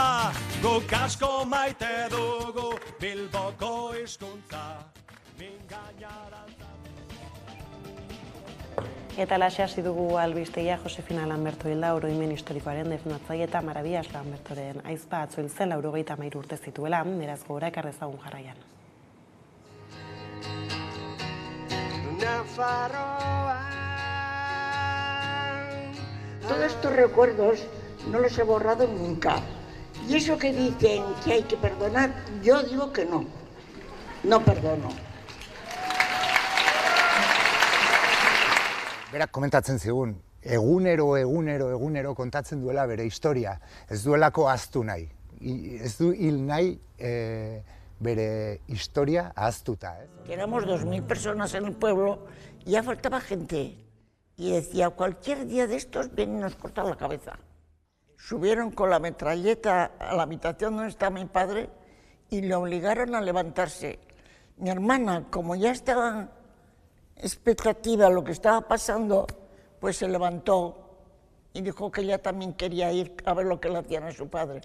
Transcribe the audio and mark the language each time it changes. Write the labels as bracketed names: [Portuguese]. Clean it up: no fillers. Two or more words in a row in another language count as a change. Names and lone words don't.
[Basque] Guk asko maite dugu Bilboko hizkuntza. Eta laxe hasi dugu albistegia Josefina Lamberto hilda oroimen historikoaren defendatzaile eta Marabias Lambertoren aizpa atzo hil zen 93 urte zituela, beraz gogora ekar dezagun jarraian. [Spanish] Todos estos recuerdos no los he borrado nunca. Y eso que dicen que hay que perdonar, yo digo que no. No perdono. [Basque] Berak komentatzen zigun, egunero kontatzen duela bere historia. Ez duelako ahaztu nahi. Ez du hil nahi bere historia ahaztuta. [Spanish] Éramos 2000 personas en el pueblo y ya faltaba gente. Y decía, cualquier día de estos vienen y nos cortan la cabeza. Subieron con la metralleta a la habitación donde estaba mi padre y le obligaron a levantarse. Mi hermana, como ya estaba expectativa de lo que estaba pasando, pues se levantó y dijo que ella también quería ir a ver lo que le hacían a su padre.